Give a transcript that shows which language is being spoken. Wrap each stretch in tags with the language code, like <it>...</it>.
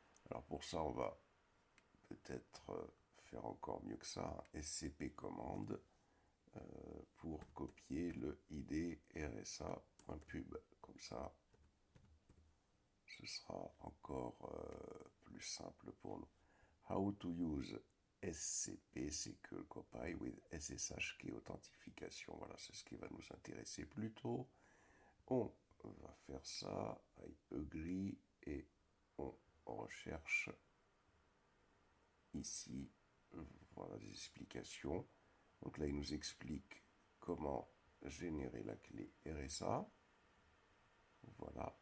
<fr>Alors pour ça, on va peut-être faire encore mieux que ça, un scp commande pour copier le id rsa.pub. Comme ça, ce sera encore plus simple pour nous.</fr> <en>How to use SCP Secure Copy with SSH Key Authentification.</en> <fr>Voilà, c'est ce qui va nous intéresser plutôt. On va faire ça,</fr> <en>I agree,</en> <fr>et on recherche ici, voilà des explications. Donc là, il nous explique comment générer la clé RSA. Voilà.</fr>